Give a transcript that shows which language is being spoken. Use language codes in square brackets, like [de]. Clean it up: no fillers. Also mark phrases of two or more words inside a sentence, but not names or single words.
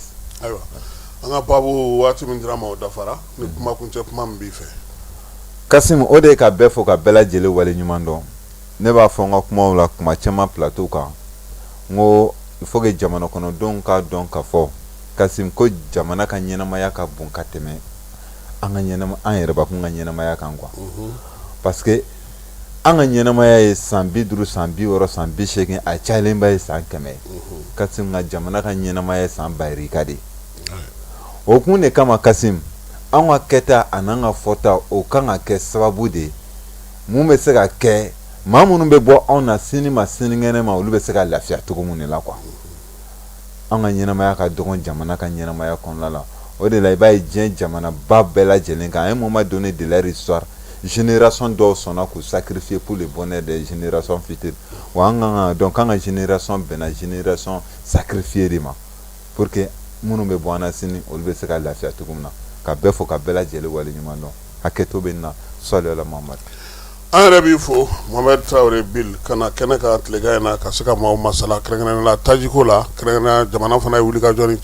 [bm] ayiwa an ka baabu waati min dira ma o dafara ni kuma kuncɛ kuma min b'i fɛ. Kasimu o de ye ka bɛɛ fɔ ka bɛɛ lajɛlen waleɲuman dɔn ne b'a fɔ n ka kumaw la kuma caman plateau kan n ko [fr] il faut que [bm] jamana kɔnɔdenw k'a dɔn k'a fɔ Kasimu ko jamana ka ɲɛnamaya ka bon ka tɛmɛ an yɛrɛbakun ka ɲɛnamaya kan [fr] quoi parce que [bm] an ka ɲɛnamaya ye san 50 san 60 san 80 a cayalenba ye san 100 Kasimu ka jamana ka ɲɛnamaya ye san 200 de o kun de kama Kasimu an ka kɛta a n'an ka fɔta o kan ka kɛ sababu de mun bɛ se ka kɛ maa minnu bɛ bɔ anw na sini ma sinikɛnɛ ma olu bɛ se ka lafiya cogo mun de la quoi an ka ɲɛnamaya ka dɔgɔn jamana ka ɲɛnamaya kɔnɔna la o de la i b'a ye diɲɛ jamana ba bɛɛ lajɛlen kan [fr] à un moment donné de leur histoire [bm] génération dɔw sɔnna k'u sacrifier [fr] pour le bonheur des générations futures [bm] wa donc an ka génération bɛnna génération sacrifier de ma [fr] pour que [bm] minnu bɛ bɔ an na sini olu bɛ se ka lafiya cogo min na ka bɛɛ fo ka bɛɛ lajɛlen waleɲuman dɔn hakɛto bɛ nin na [ar] صلى على محمد. [bm] an yɛrɛ b'i fo Mohamed Traoré Bill kana kɛnɛ ka tilegan in na ka se ka maaw masala kɛrɛnkɛrɛnnen la tajiko la kɛrɛnkɛrɛnnenya jamana fana ye wulikajɔ ni